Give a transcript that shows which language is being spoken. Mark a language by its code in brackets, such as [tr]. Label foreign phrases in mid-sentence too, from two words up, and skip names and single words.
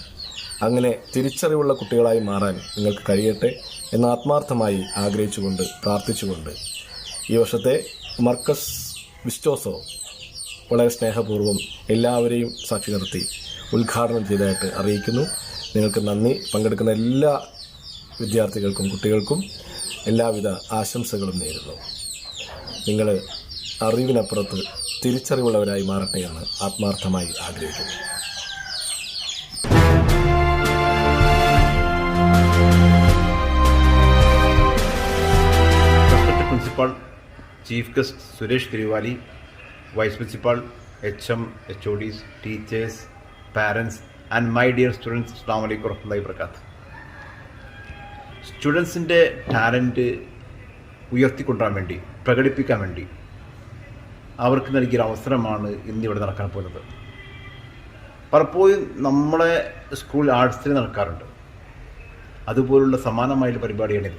[ml] അങ്ങനെ തിരിച്ചറിവുള്ള കുട്ടികളായി മാറാൻ നിങ്ങൾക്ക് കഴിയട്ടെ എന്ന് ആത്മാർത്ഥമായി ആഗ്രഹിച്ചുകൊണ്ട് പ്രാർത്ഥിച്ചുകൊണ്ട് ഈ വർഷത്തെ മർക്കസ് വിസ്റ്റോസോ വളരെ സ്നേഹപൂർവ്വം എല്ലാവരെയും സാക്ഷി നിർത്തി ഉദ്ഘാടനം ചെയ്തതായിട്ട് അറിയിക്കുന്നു. നിങ്ങൾക്ക് നന്ദി. പങ്കെടുക്കുന്ന എല്ലാ വിദ്യാർത്ഥികൾക്കും കുട്ടികൾക്കും എല്ലാവിധ ആശംസകളും നേരുന്നു. നിങ്ങൾ അറിവിനപ്പുറത്ത് തിരിച്ചറിവുള്ളവരായി മാറട്ടെ എന്ന് ആത്മാർത്ഥമായി ആഗ്രഹിക്കുന്നു. [en] Principal, Chief Guest Suresh Tiruvali, Vice Principal, HM, HODs, teachers, parents and my dear students, [ar] السلام عليكم ورحمة الله وبركاته. [en] students' talent [ml] ഉയർത്തിക്കൊണ്ടുവരാൻ വേണ്ടി, പ്രകടിപ്പിക്കാൻ വേണ്ടി അവർക്ക് നൽകിയൊരു അവസരമാണ് ഇന്നിവിടെ നടക്കാൻ പോകുന്നത്. പലപ്പോഴും നമ്മളെ [en] school arts [ml] നടക്കാറുണ്ട്. അതുപോലുള്ള സമാനമായുള്ള പരിപാടിയാണിത്.